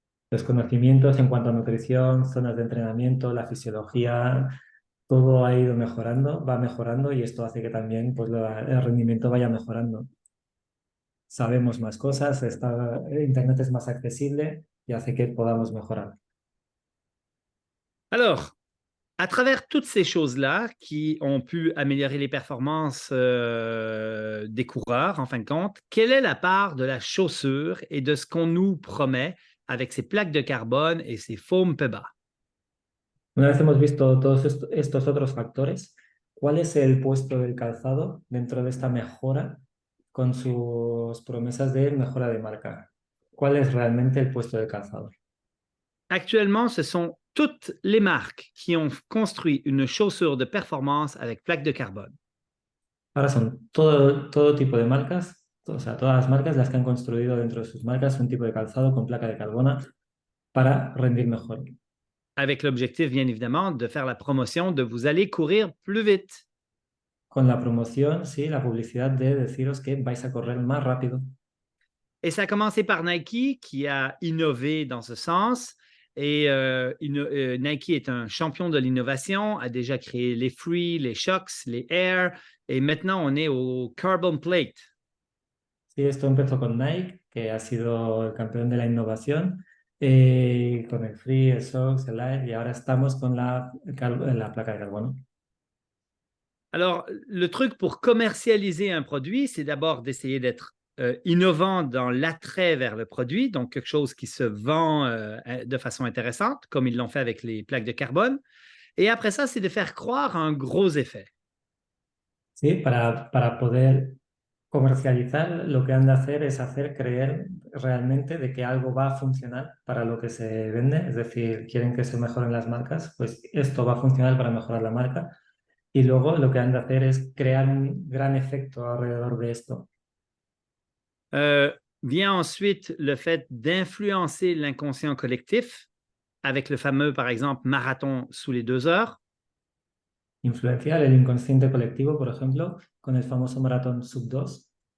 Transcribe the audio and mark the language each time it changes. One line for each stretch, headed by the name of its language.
Spanish: Los conocimientos en cuanto a nutrición, zonas de entrenamiento, la fisiología, todo ha ido mejorando, va mejorando y esto hace que también pues, el rendimiento vaya mejorando. Sabemos más cosas, Internet es más accesible y hace que podamos mejorar.
French: Alors, à travers toutes ces choses-là qui ont pu améliorer les performances des coureurs, en fin de compte, quelle est la part de la chaussure et de ce qu'on nous promet avec ces plaques de carbone et ces foam PEBA?
Spanish: Una vez hemos visto todos estos otros factores, ¿cuál es el puesto del calzado dentro de esta mejora con sus promesas de mejora de marca? ¿Cuál es realmente el puesto del calzado?
French: Actuellement, ce sont toutes les marques qui ont construit une chaussure de performance avec plaques de carbone.
Spanish: Ahora son todo tipo de marcas, o sea, todas las marcas las que han construido dentro de sus marcas un tipo de calzado con placa de carbono para rendir mejor.
French: Avec l'objectif, bien évidemment, de faire la promotion de vous allez courir plus vite.
Spanish: Con la promoción, sí, la publicidad de deciros que vais a correr más rápido.
French: Et ça a commencé par Nike qui a innové dans ce sens. Et Nike est un champion de l'innovation, a déjà créé les Free, les Shocks, les Air, et maintenant on est au Carbon Plate.
Spanish: Sí, esto empezó con Nike, que ha sido el campeón de la innovación, con el Free, el Sox, el Air, y ahora estamos con la placa de carbono.
French: Alors, le truc pour commercialiser un produit, c'est d'abord d'essayer d'être innovant dans l'attrait vers le produit, donc quelque chose qui se vend de façon intéressante, comme ils l'ont fait avec les plaques de carbone. Et après ça, c'est de faire croire à un gros effet.
Spanish: Sí, para poder comercializar, lo que han de hacer es hacer creer realmente de que algo va a funcionar para lo que se vende, es decir, quieren que se mejoren las marcas, pues esto va a funcionar para mejorar la marca. Y luego lo que han de hacer es crear un gran efecto alrededor de esto.
French: Vient ensuite le fait d'influencer l'inconscient collectif avec le fameux, par exemple, marathon sous les 2 heures.
Spanish: Influenciar el inconsciente colectivo, por ejemplo, con el famoso maratón sub-2.